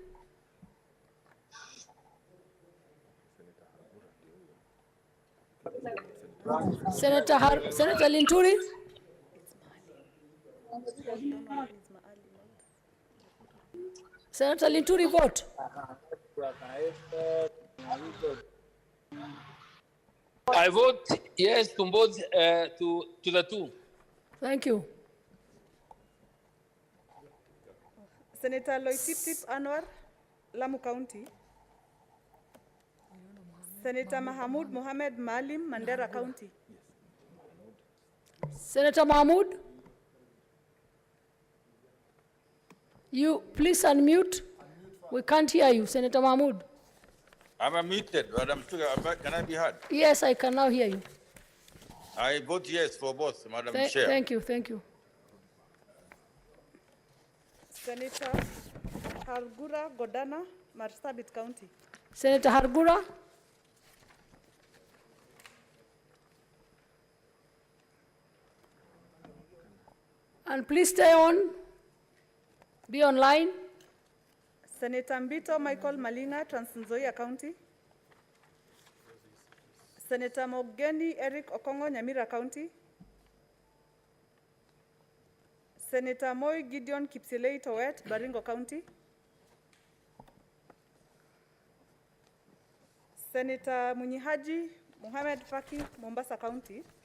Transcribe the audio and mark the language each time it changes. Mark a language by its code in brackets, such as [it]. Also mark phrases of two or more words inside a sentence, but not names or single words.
[en] Senator Linturi. Senator Linturi, vote. I vote yes to both, to the two. Thank you. Senator Loitip Anwar, Lamu County. Senator Mahamoud Mohamed Maalim, Mandera County. Senator Mahmood. You please unmute. We can't hear you, Senator Mahmood. I'm unmuted, Madam Speaker. Can I be heard? Yes, I can now hear you. I vote yes for both, Madam Chair. Thank you, thank you. Senator Hargura Godana, Marsabit County. Senator Hargura. And please stay on. Be online. Senator Mbito Michael Malinga, Trans Nzoia County. Senator Mogeni Eric Okongo, Nyamira County. Senator Moi Gideon Kipsilei Towet, Baringo County. Senator Munyihaji Mohamed Faki, Mombasa County.